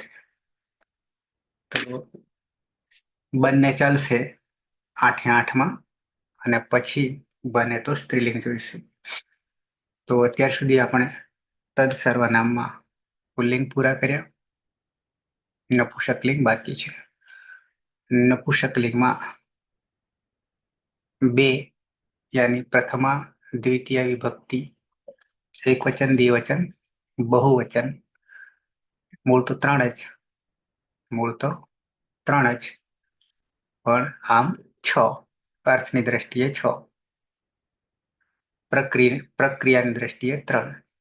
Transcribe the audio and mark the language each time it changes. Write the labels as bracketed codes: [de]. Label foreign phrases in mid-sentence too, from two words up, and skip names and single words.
[gu] તો બંને ચાલશે 8/8માં અને પછી બને તો સ્ત્રીલિંગ જોઈશું. તો અત્યાર સુધી આપણે તદ સર્વનામમાં પુલ્લિંગ પૂરા કર્યા, નપુંસકલિંગ બાકી છે. નપુંસકલિંગમાં બે યાની પ્રથમા દ્વિતીય વિભક્તિ, એક વચન દ્વિવચન બહુવચન, મૂળ તો ત્રણ જ પણ આમ 6 અર્થની દૃષ્ટિએ 6, પ્રક્રિયાની દૃષ્ટિએ 3.